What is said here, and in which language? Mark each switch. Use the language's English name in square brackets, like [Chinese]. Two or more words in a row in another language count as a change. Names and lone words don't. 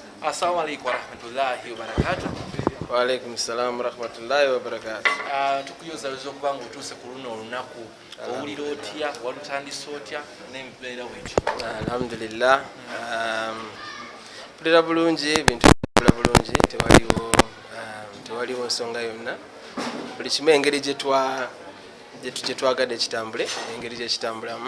[Arabic] السلام عليكم ورحمة الله وبركاته. وعليكم السلام ورحمة الله وبركاته. [Ganda] Tukuyoza okubanga otuuse ku luno olunaku owulira otya walutandise otya n'embeera bwetyo? Alhamdulillah. Mpulira bulungi, ebintu bikola bulungi, tewaliwo nsonga yonna. Buli kimu engeri gye twagadde kitambule, engeri gye kitambulamu.